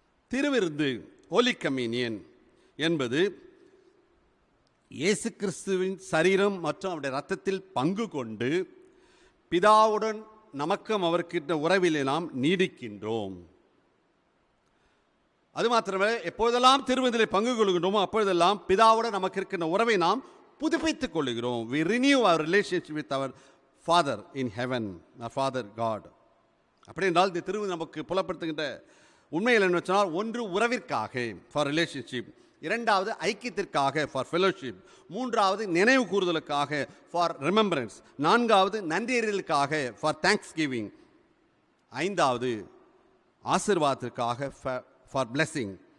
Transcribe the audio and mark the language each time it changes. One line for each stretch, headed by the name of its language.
Tamil: திருவிருந்து, ஹோலி கம்யூனியன் என்பது இயேசு கிறிஸ்துவின் சரீரம் மற்றும் அவருடைய இரத்தத்தில் பங்கு கொண்டு பிதாவுடன் நமக்கும் அவருக்கு உறவிலே நாம் நீடிக்கின்றோம். அது மாத்திரமல்ல, எப்போதெல்லாம் திருவிருந்திலே பங்கு கொள்கின்றோமோ அப்பொழுதெல்லாம் பிதாவுடன் நமக்கு இருக்கின்ற உறவை நாம் புதுப்பித்துக் கொள்கிறோம்.
English: we renew our relationship with our Father in heaven, our Father God.
Tamil: அப்படி என்றால் இந்த திருவிருந்து நமக்கு புலப்படுத்துகின்ற உண்மையில் என்ன சொன்னால், ஒன்று உறவிற்காக ஃபார் ரிலேஷன்ஷிப், இரண்டாவது ஐக்கியத்திற்காக ஃபார் ஃபெலோஷிப், மூன்றாவது நினைவு கூறுதலுக்காக ஃபார் ரிமெம்பரன்ஸ், நான்காவது நன்றியறிதலுக்காக ஃபார் தேங்க்ஸ் கிவிங், ஐந்தாவது ஆசீர்வாதத்திற்காக ஃபார் பிளெஸிங்.